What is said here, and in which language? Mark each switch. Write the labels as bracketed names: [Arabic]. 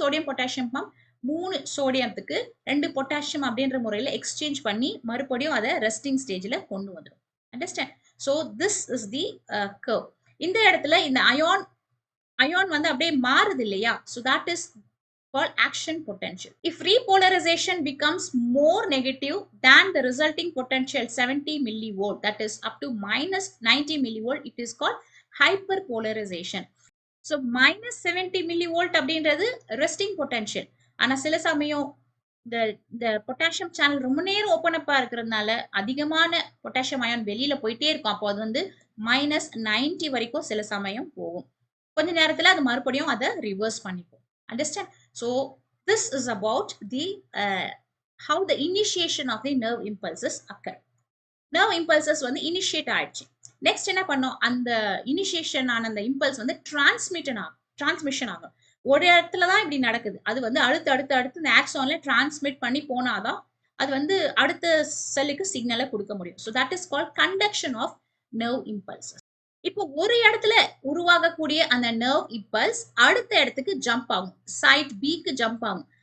[Tamil] Sodium potassium pump 3 சோடியத்துக்கு 2 potassium அப்படின்ற முறையில exchange பண்ணி மறுபடியும் அதை ரெஸ்டிங் ஸ்டேஜ்ல கொண்டு வந்துடும். Understand? [English] So this is the curve. இந்த இடத்துல இந்த அயான் வந்து அப்படியே மாறுது இல்லையா, so that is called action potential. If repolarization becomes more negative than the resulting potential 70 millivolt, that is up to -90 millivolt, it is called hyperpolarization. So -70 millivolt அப்படின்றது resting potential. [Tamil] ஆனா சில சமயம் இந்த பொட்டாசியம் சேனல் ரொம்ப நேரம் open அப்பா இருக்கிறதுனால அதிகமான பொட்டாசியம் அயான் வெளியில போயிட்டே இருக்கும். அப்போ அது வந்து -90 வரைக்கும் சில சமயம் போகும். கொஞ்ச நேரத்துல அது மறுபடியும் அதை ரிவர்ஸ் பண்ணிப்போம். [English] Understand? So this is about the how the initiation of the nerve impulses occur. [Tamil] Nerve impulses வந்து initiate ஆயிடுச்சு. நெக்ஸ்ட் என்ன பண்ணோம், அந்த இனிஷியேஷன் ஆன அந்த இம்பல்ஸ் வந்து டிரான்ஸ்மிஷன் ஆகும். ஒரு இடத்துல தான் இப்படி நடக்குது, அது வந்து அடுத்து இந்த ஆக்சான்ல டிரான்ஸ்மிட் பண்ணி போனாதான் அது வந்து அடுத்த செல்லுக்கு சிக்னலை கொடுக்க முடியும். So that is called conduction of nerve impulses. இப்போ ஒரு இடத்துல உருவாகக்கூடிய அந்த நர்வ் இம்பல்ஸ் அடுத்த இடத்துக்கு ஜம்ப் ஆகும், சைட் பிக்கு ஜம்ப் ஆகும்.